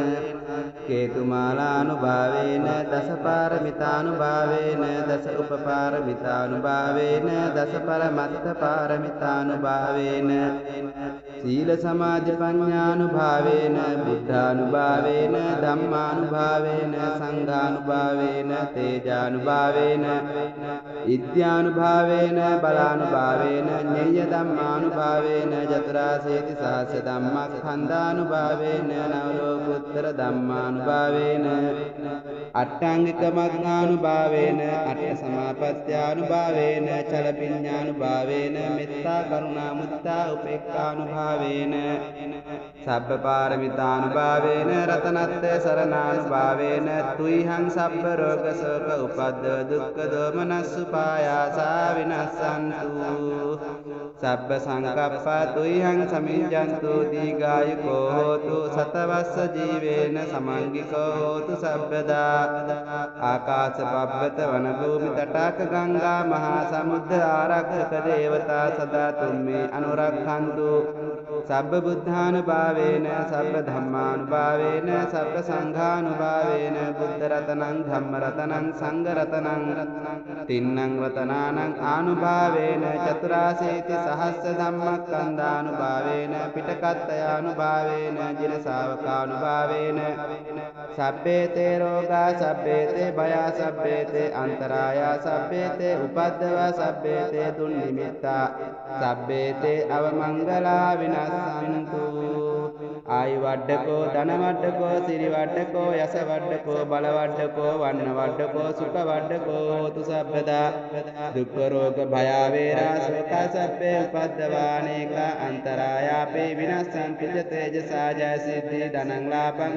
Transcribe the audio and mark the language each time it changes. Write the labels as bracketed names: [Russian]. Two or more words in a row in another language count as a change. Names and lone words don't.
[Pali] කේතුමාලානුභාවේන දසපාරමිතානුභාවේන දස උපපාරමිතානුභාවේන දසපරමත්ත පාරමිතානුභාවේන සීල සමාධි ප්‍රඥානුභාවේන බුද්ධානුභාවේන ධම්මානුභාවේන සංඝානුභාවේන තේජානුභාවේන ඉද්ධානුභාවේන බලානුභාවේන ඤෙය්‍ය ධම්මානුභාවේන චතුරාසීති සහස්ස ධම්මස්කන්ධානුභාවේන නවලෝකුත්තර ධම්මානුභාවේන අට්ඨාංගික මග්ගානුභාවේන අට්ඨ සමාපත්ත්‍යානුභාවේන චලපිඤ්ඤානුභාවේන මෙත්තා කරුණා මුත්තා උපේක්ඛානුභාවේන සබ්බ පාරමිතානුභාවේන රතනත්ථ සරණානුභාවේන තුයිහං සබ්බ රෝග ශෝක උපද්දව දුක්ඛ දෝමනස්සුපායාසා විනස්සන්තු සබ්බ සංකප්පා තුයිහං සමිඤ්ඤන්තු දීඝායුකෝ හෝතු සතවස්ස ජීවේන සමංගිකෝ හෝතු සබ්බදා ආකාශ පබ්බත වන භූමි තටාක ගංගා මහා සමුද්ද ආරක්ෂක දේවතා සදා තුම්මේ අනුරක්ඛන්තු සබ්බ බුද්ධානුභාවේන සබ්බ ධම්මානුභාවේන සබ්බ සංඝානුභාවේන බුද්ධ රතනං ධම්ම රතනං සංඝ රතනං තින්නං රතනානං ආනුභාවේන චතුරාසීති සහස්ස ධම්මස්කන්ධානුභාවේන පිටකත්තයානුභාවේන ජින ශාවකානුභාවේන සබ්බේතේ රෝගා සබ්බේතේ භයා සබ්බේතේ අන්තරායා සබ්බේතේ උපද්දවා සබ්බේතේ දුන්නිමිත්තා සබ්බේතේ අවමංගලා විනස්සන්තු ආයු වඩකෝ ධන වඩකෝ සිරි වඩකෝ යස වඩකෝ බල වඩකෝ වන්න වඩකෝ සුඛ වඩකෝ හෝතු සබ්බදා දුක්ඛ රෝග භය වේරා ශෝක සබ්බේ උපද්දවානේක අන්තරායාපේ විනස්සන් පිජ තේජසා ජය සිද්ධි ධනං ලාභං